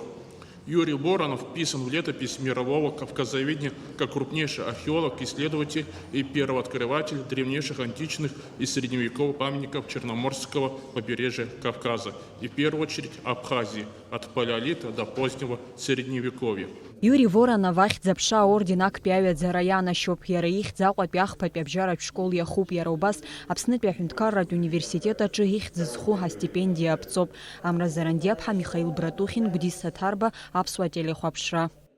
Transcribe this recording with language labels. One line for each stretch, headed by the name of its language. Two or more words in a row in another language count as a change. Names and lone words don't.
Russian: Юрий Воронов вписан в летопись мирового кавказоведения как крупнейший археолог, исследователь и первооткрыватель древнейших античных и средневековых памятников Черноморского побережья Кавказа и в первую очередь Абхазии от палеолита до позднего Средневековья.
Abkhazian: Юрий Воронов ахьӡ аԥша аорден актәи аҩаӡара ианашьоуп, иара ихьӡ Аҟәатәи ахԥатәи абжьаратә школ иахуп, иара убас Аԥснытәи аҳәынҭқарратә университет аҿы ихьӡ зху астипендиа аԥҵоуп. Амра Заранdiаԥҳа, Михаил Братухин, Гәдиса Ҭарба, Аԥсуа телехәаԥшра.